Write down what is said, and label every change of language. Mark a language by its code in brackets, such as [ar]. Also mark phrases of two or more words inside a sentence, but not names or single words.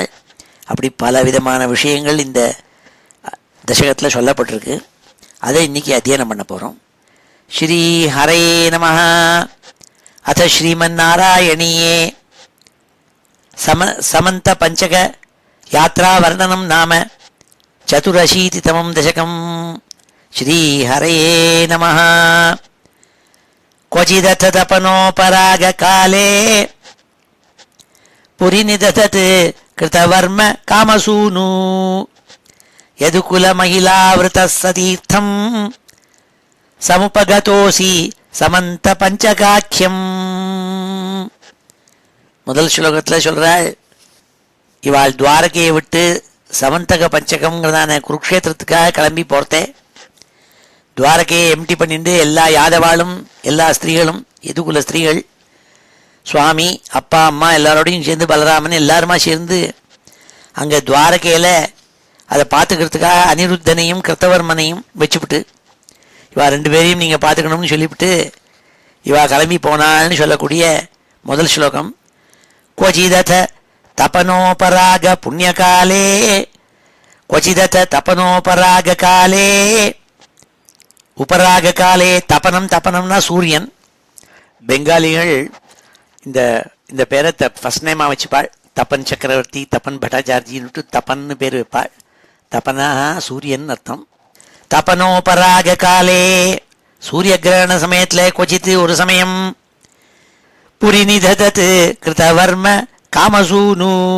[ta] அப்படி பல விதமான விஷயங்கள் இந்த தசகத்தில் சொல்லப்பட்டிருக்கு. அதை இன்னைக்கு அத்தியனம் பண்ண போகிறோம். [sa] श्री हरये नमः अथ श्रीमन् नारायणीये समन्त पञ्चक यात्रा वर्णनं नाम சதுரशीतितमं दशकं. श्री हरये नमः. क्वचिदथ तपनोपरागकाले पुरिनिदधत् कृतवर्म कामसूनु यदुकुलमहिलावृतः सतीर्थं समुपगतोऽसि समन्त பஞ்சகாக்கியம். [ta] முதல் ஸ்லோகத்தில் சொல்கிறாள், இவாள் துவாரகையை விட்டு சமந்தக பஞ்சகம்ங்கிறதான குருக்ஷேத்திரத்துக்காக கிளம்பி போகிறதே. துவாரகையை எம்டி பண்ணிட்டு எல்லா யாதவாளும் எல்லா ஸ்திரீகளும், எதுக்குள்ள ஸ்திரீகள், சுவாமி அப்பா அம்மா எல்லாரோடையும் சேர்ந்து பலராமன் எல்லாருமா சேர்ந்து அங்கே துவாரகையில் அதை பார்த்துக்கிறதுக்காக அனிருத்தனையும் கிருத்தவர்மனையும் வச்சுவிட்டு இவா ரெண்டு பேரையும் நீங்கள் பார்த்துக்கணும்னு சொல்லிவிட்டு இவா கிளம்பி போனாள்னு சொல்லக்கூடிய முதல் ஸ்லோகம். [sa] क्वचिदथ तपनोपराग पुण्यकाले क्वचिदथ तपनोपराग काले. उपराग काले [ta] தபனம், தபனம்னா சூரியன். பெங்காலிகள் இந்த இந்த பேரை [en] first name [ta] வச்சுப்பாள். தப்பன் சக்கரவர்த்தி, தப்பன் பட்டாச்சார்ஜின்னுட்டு தப்பன்னு பேர் வைப்பாள். தபனா சூரியன் அர்த்தம். [sa] तपनोपराग काले, [ta] சூரிய கிரகண சமயத்தில் கொச்சித்து ஒரு சமயம், [sa] पुरिनिदधत् कृतवर्म कामसूनु.